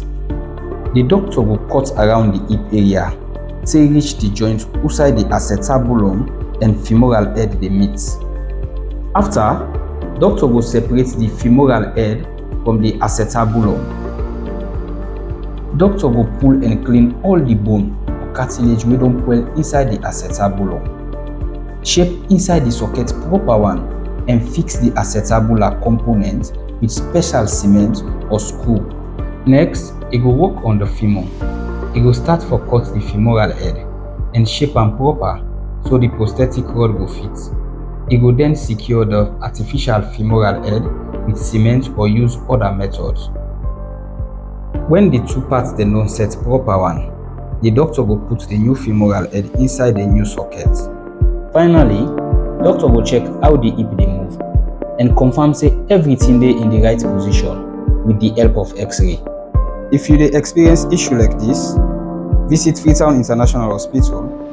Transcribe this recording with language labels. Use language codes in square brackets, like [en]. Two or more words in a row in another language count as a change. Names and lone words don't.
[pcm] The doctor go cut around the hip area till reach the joint outside the acetabulum and femoral head dey meet. After, doctor go separate the femoral head from the acetabulum. Doctor go pull and clean all the bone or cartilage wey don spoil inside the acetabulum. Shape inside the socket proper one and fix the acetabular component with special cement or screw. Next, e go work on the femur. E go start for cut the femoral head and shape am proper so the prosthetic rod go fit. E go then secure the artificial femoral head with cement or use other methods. When the two parts dem don set proper one, the doctor go put the new femoral head inside the new socket. Finally, doctor go check how the hip dey move and confirm say everything dey in the right position with the help of X-ray. If you dey experience issue like this, visit Freetown International Hospital.